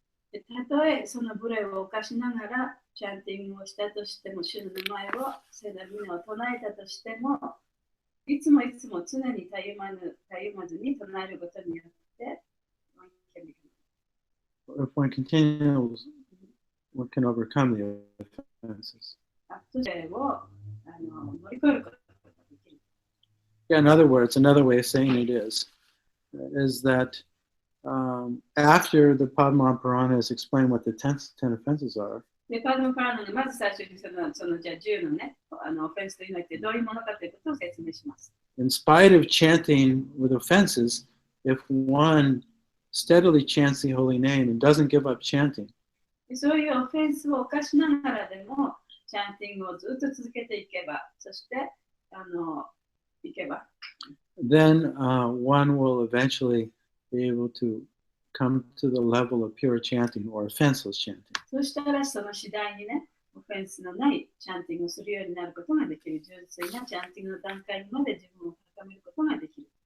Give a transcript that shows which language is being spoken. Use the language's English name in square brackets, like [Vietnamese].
[Japanese] たとえそのブレを犯しながらチャンティングをしたとしても、主の名前を、聖なる皆を唱えたとしても、いつも常にたゆまずに唱えることによって、 [English] If one continues, one can overcome the offenses. [Japanese] それを乗り越えることができる。 [English] Yeah, in other words, another way of saying it is that after the Padma Purana has explained what the 10 offenses are, [Japanese] で、パダマ・パラナのまず最初にそのじゃあ10のね、オフェンスというのはどういうものかということを説明します。 [English] in spite of chanting with offenses, if one steadily chants the holy name and doesn't give up chanting, [Japanese] でそういうオフェンスを犯しながらでも、チャンティングをずっと続けていけば、そしていけば、 [English] then one will eventually be able to come to the level of pure chanting or offenseless chanting. [Japanese] そしたらその次第にね、オフェンスのないチャンティングをするようになることができる。純粋なチャンティングの段階まで自分を高めることができる。